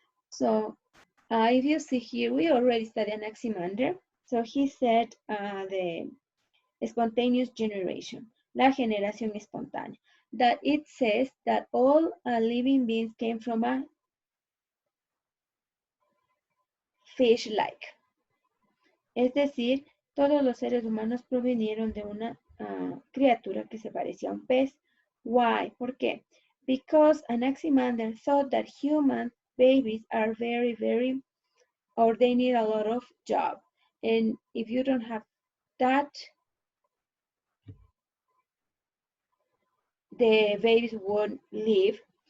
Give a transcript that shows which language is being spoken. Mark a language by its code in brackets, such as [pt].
[en] So if you see here, we already studied Anaximander. So he said the spontaneous generation, [es] la generación espontánea, [en] that it says that all living beings came from a fish-like. [es] Es decir, todos los seres humanos provinieron de una criatura que se parecía a un pez. [en] Why? [es] ¿Por qué? [en] Because Anaximander thought that human babies are very, very, or they need a lot of job. And if you don't have that, the babies won't live.